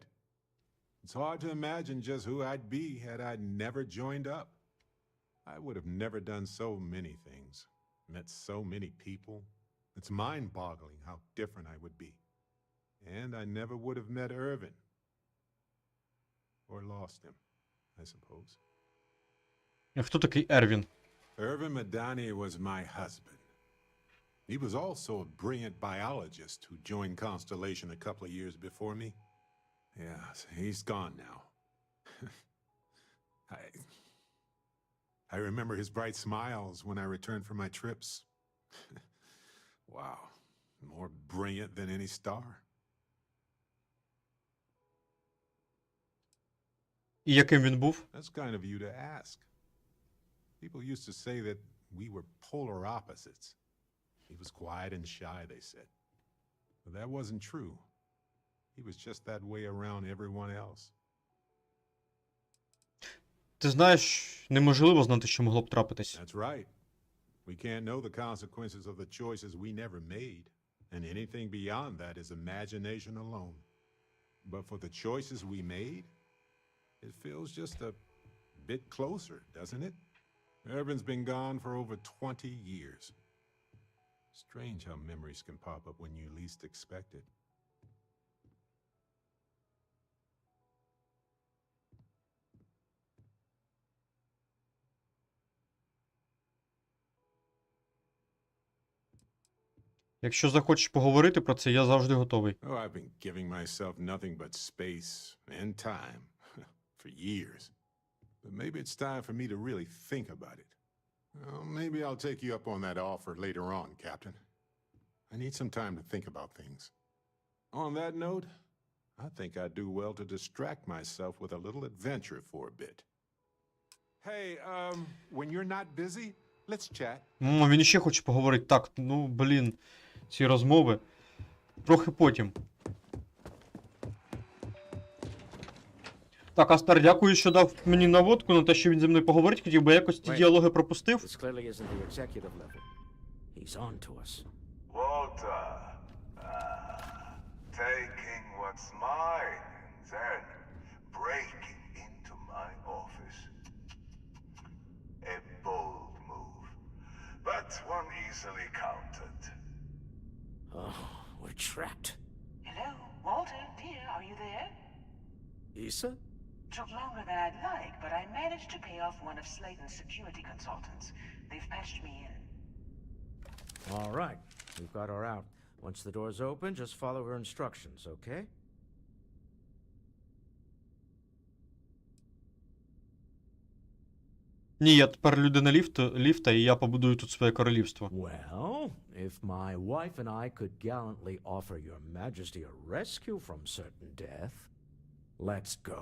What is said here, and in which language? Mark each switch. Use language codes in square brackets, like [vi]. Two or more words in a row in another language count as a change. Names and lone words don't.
[en] It's hard to imagine just who I'd be had I never joined up. I would have never done so many things, met so many people. It's mind-boggling how different I would be. And I never would have met Irvin. Or lost him, I suppose. [uk] А хто такий Ервін? [en] Irvin Madani was my husband. He was also a brilliant biologist who joined Constellation a couple of years before me. Yeah, he's gone now. I remember his bright smiles when I returned from my trips. Wow, more brilliant than any star. [uk] І яким він був? [en] That's kind of you to ask. People used to say that we were polar opposites. He was quiet and shy, they said. But that wasn't true. He was just that way around everyone else. [uk] Ти знаєш, неможливо знати, що могло б трапитись. [en] That's right. We can't know the consequences of the choices we never made, and anything beyond that is imagination alone. But for the choices we made, it feels just a bit closer, doesn't it? Irvin's been gone for over 20 years. Strange how memories can pop up when you least expect it. [uk] Якщо захочеш поговорити про це, я завжди готовий. [en] Oh, I've been giving myself nothing but space and time for years. But maybe it's time for me to really think about it. Well, maybe I'll take you up on that offer later on, Captain. I need some time to think about things. On that note, I think I'd do well to distract myself with a little adventure for a bit. Hey, when you're not busy, let's chat. [uk] Він ще хоче поговорити. Так, блін, ці розмови. Трохи потім. Так, Астер, дякую, що дав мені наводку на те, що він зі мною поговорить хотів, бо якось ті діалоги пропустив. [en] Taking what's mine and then breaking into my office. A bold move, but one easily countered. Oh, we're trapped. Hello, Walter, dear, are you there? Issa? Took longer than I'd like, but I managed to pay off one of Slayton's security consultants. They've patched me in. All right, we've got her out. Once the door's open, just follow her instructions, okay? [uk] Ні, я тепер людина ліфта, і я побудую тут своє королівство. [en] Well, if my wife and I could gallantly offer your majesty a rescue from certain death, let's go.